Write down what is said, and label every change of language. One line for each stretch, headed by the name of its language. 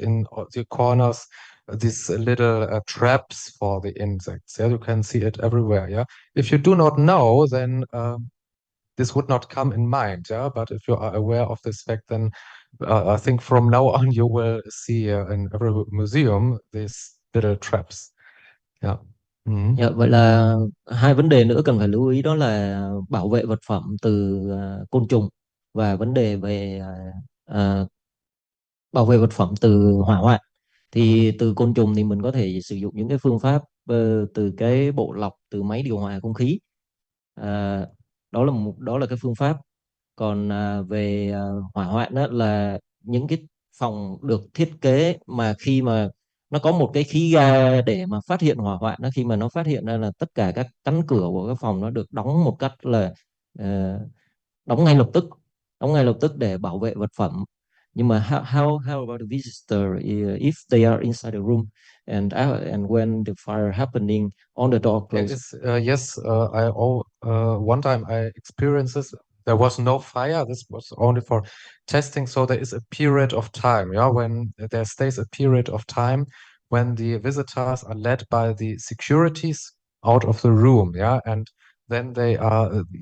English: In the corners, these little traps for the insects. Yeah, you can see it everywhere. Yeah, if you do not know, then this would not come in mind, yeah. But if you are aware of this fact, then I think from now on you will see in every museum these little traps. Yeah. Mhm.
Vietnamese: Dạ, vậy là hai vấn đề nữa cần phải lưu ý đó là bảo vệ vật phẩm từ côn trùng và vấn đề về à, bảo vệ vật phẩm từ hỏa hoạn. Thì từ côn trùng thì mình có thể sử dụng những cái phương pháp từ cái bộ lọc từ máy điều hòa không khí. À, đó là cái phương pháp. Còn về hỏa hoạn đó là những cái phòng được thiết kế mà khi mà nó có một cái khí ga để mà phát hiện hỏa hoạn đó, khi mà nó phát hiện ra là tất cả các cánh cửa của cái phòng nó được đóng một cách là ờ, đóng ngay lập tức, đóng ngay lập tức để bảo vệ vật phẩm. Nhưng mà
English: how about the visitor if they are inside the room and when the fire happening on the door It closed? is yes. One time I experienced this. There was no fire. This was only for testing. So there is a period of time, yeah, when there stays a period of time when the visitors are led by the securities out of the room, yeah, and then they are.